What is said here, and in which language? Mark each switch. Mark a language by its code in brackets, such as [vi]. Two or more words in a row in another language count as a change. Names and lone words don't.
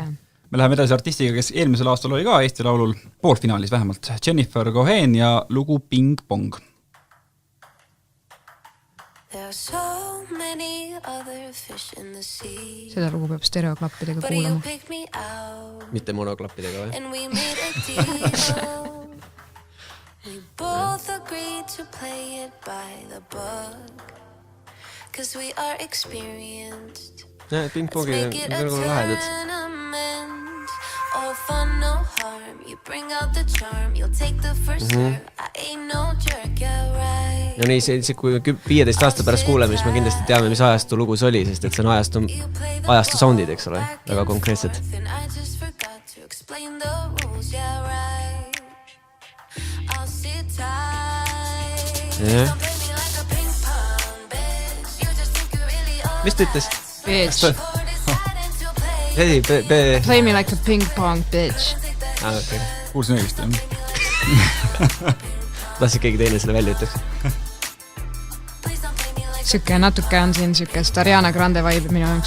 [et] Me läheme edasi artistiga, kes eelmisel aastal oli ka Eesti Laulul poolfinaalis vähemalt. Jennifer Cohen ja lugu Ping Pong. Seda lugu peab stereoklappidega kuulama. Mitte monoklappidega või? [en] We both agreed to play it by the book, 'cause we are experienced. [et] Ping Pongi on väga lahedad. [en] All fun, no harm. You bring out the charm. You'll take the first serve. I ain't no jerk, yeah, right. [et] No nii, see kui 15 aasta pärast kuuleme, siis me kindlasti teame, mis ajastu lugu see oli, sest et see on ajastu soundid, eks ole, väga konkreetsed. [en] I just forgot to explain the rules, yeah, right. I'll sit tight. Yeah. Don't play me like a ping pong, bitch. You just think you really are. [et] Mis ta ütles? Bitch. [en] Play me like a ping pong, bitch. [et] Okay. Kuulsin õigesti, jah. Tahtsin keegi teine selle välja ütleks. Siuke natuke on siin siukest Ariana Grande vibe minu jaoks.